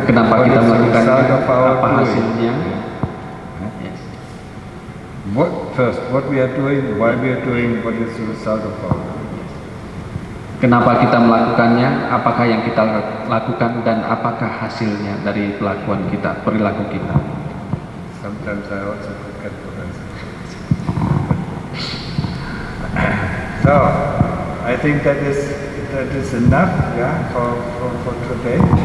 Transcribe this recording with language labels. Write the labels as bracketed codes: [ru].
[id] kenapa kita melakukannya, apa hasilnya. [en] Yes. What we are doing, why we are doing, what is the result of our doing. [id] Kenapa kita melakukannya, apakah yang kita lakukan, dan apakah hasilnya dari pelakuan kita, perilaku kita. [en] Sometimes I also forget what I said. So, I think that is enough, for today.